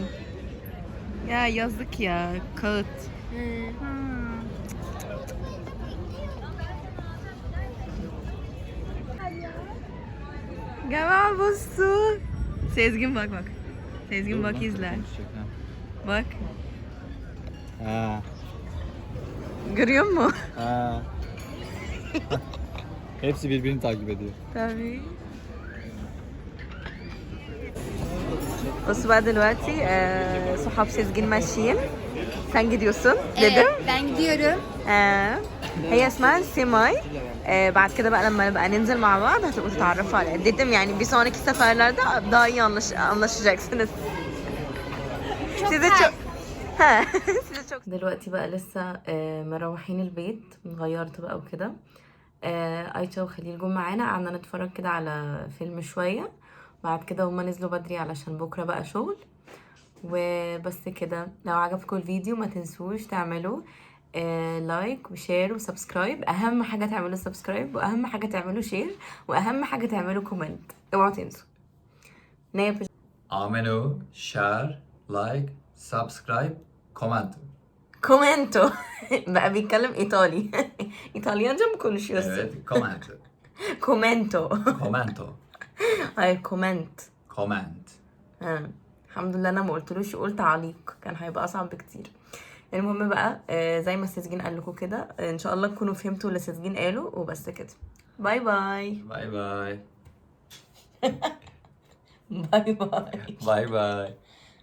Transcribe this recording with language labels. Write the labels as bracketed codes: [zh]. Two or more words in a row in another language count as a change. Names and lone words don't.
[tr] Ya yazık ya. Kağıt. Gel busu. Sezgin bak bak. Sezgin bak izle. Bak. Ha. Görüyor musun? Ha. Hepsi birbirini takip ediyor. Tabii. [ar] بصوا بقى دلوقتي صحاب سيزجين ماشيين. [tr] Sen gidiyorsun dedim. Ben gidiyorum. [ar] هي اسمها سيماي. بعد كده bak لما نبقى ننزل مع بعض هتبقوا تتعرفوا عليها. [tr] Dedim yani bir sonraki seferlerde daha iyi anlaşacaksınız. Size çok size çok. [ar] دلوقتي بقى لسه مروحين البيت، غيرت بقى وكده. ايتشا وخليل جم معانا، قعدنا نتفرج كده على فيلم شويه، بعد كده هما نزلوا بدري علشان بكره بقى شغل. وبس كده، لو عجبكم الفيديو ما تنسوش تعملوا لايك وشير وسبسكرايب. اهم حاجه تعملوا سبسكرايب، واهم حاجه تعملوا شير، واهم حاجه تعملوا كومنت. اوعوا تنسوا. [en] Ameno, share, like, subscribe, comment. [ar] كومنتو. بقى بيتكلم ايطالي. ايطاليانجا ما كونشيوس. [tr] Evet, comment. [ar] كومنتو. [it] Commento. [ar] هاي كومنت. [en] Comment. [ar] الحمد لله انا ما قلتلوش، قلت تعليق، كان هيبقى اصعب بكتير. المهم بقى زي ما السجين قال لكم كده، ان شاء الله تكونوا فهمتوا اللي السجين قالوا، وبس كده. [en] bye bye. Bye bye. bye bye. Bye bye.